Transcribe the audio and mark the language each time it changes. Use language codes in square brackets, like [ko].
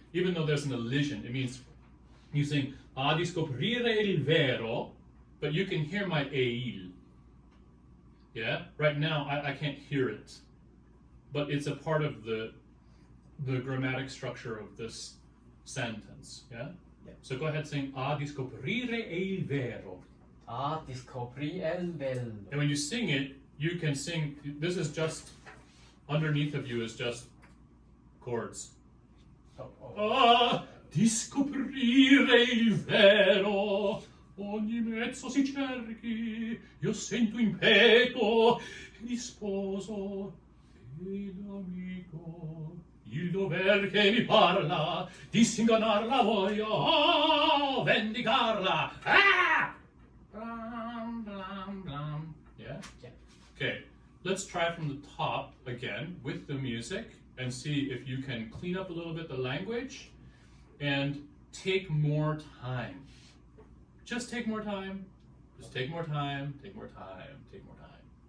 [en] Even though there's an elision, it means you sing [it] a discoprire il vero, [en] but you can hear my il. Yeah? Right now, I can't hear it, but it's a part of the grammatic structure of this sentence, yeah? Yeah. So go ahead, sing [it] a discoprire il vero. A discoprire il vello. [en] And when you sing it, you can sing, this is just, underneath of you is just chords. [it] A discoprire il vero, ogni mezzo si cerchi, io sento in petto il sposo e l'amico, il dover che mi parla, disinganarla voglio, vendicarla. [en] Blam, blam, blam. Yeah? Yeah. Okay, let's try from the top again with the music and see if you can clean up a little bit the language and take more time. Just take more time. Just take more time, take more time, take more time.